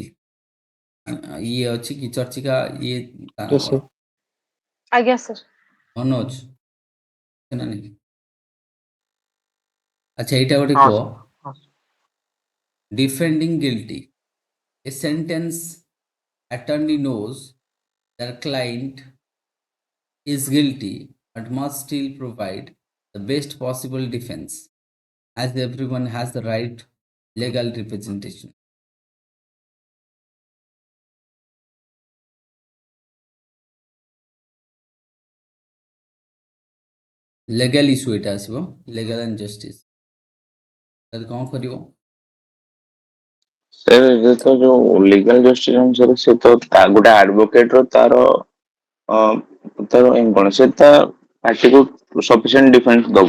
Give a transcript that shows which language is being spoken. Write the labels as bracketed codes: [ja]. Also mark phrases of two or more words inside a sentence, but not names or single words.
[or] ଇଏ ଅଛି କି ଚର୍ଚ୍ଚିକା, ଇଏ ତା ନାଁ [en] Yes, [or] କ'ଣ? [en] sir. [or] ଆଜ୍ଞା ସାର୍। ମନୋଜ ନା ନାହିଁ? ଆଚ୍ଛା, ଏଇଟା ଗୋଟେ ହଁ କୁହ, ହଁ। [en] defending guilty, a sentence attorney knows their client is guilty but must still provide the best possible defense, as everyone has the right legal representation. legal issue [or] ଏଇଟା ଆସିବ, [en] legal and justice. [or] ତାହେଲେ କ'ଣ କରିବ? ସେ ତ ଯୋଉ [en] legal justice [or] ଅନୁସାରେ ସେ ତ ଗୋଟେ ଆଡଭୋକେଟ ର ତାର ଏମ କଣ, ସେ ତା ପାର୍ଟିକୁ [en] sufficient defence [or] ଦବ।